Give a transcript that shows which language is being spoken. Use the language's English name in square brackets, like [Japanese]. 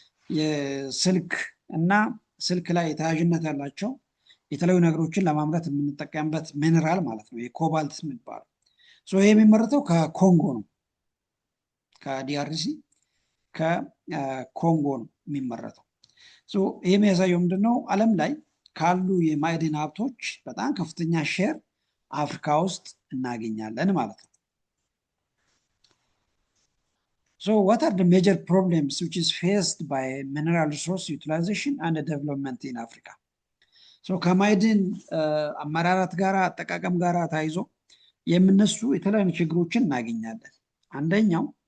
[Amharic] የስልክ እና ስልክ ላይ ተያያዥነት ያላቸው የተለያዩ ነገሮችን ለማምረት የምንጠቀምበት ሚነራል ማለት ነው የኮባልት የሚባለው። ይሄ የሚመረተው ከኮንጎ ነው፣ ከዲአርሲ ከኮንጎ ነው የሚመረተው። ይህ የሚያሳየው ምንድነው? ዓለም ላይ ካሉ የማዕድን ሀብቶች በጣም ከፍተኛ ሼር አፍሪካ ውስጥ እናገኛለን ማለት ነው። [English] what are the major problems which is faced by mineral resource utilization and development in Africa? [Amharic] ከማዕድን አመራረት ጋር አጠቃቀም ጋር ታይዞ የምነሱ የተለያዩ ችግሮችን እናገኛለን። አንደኛው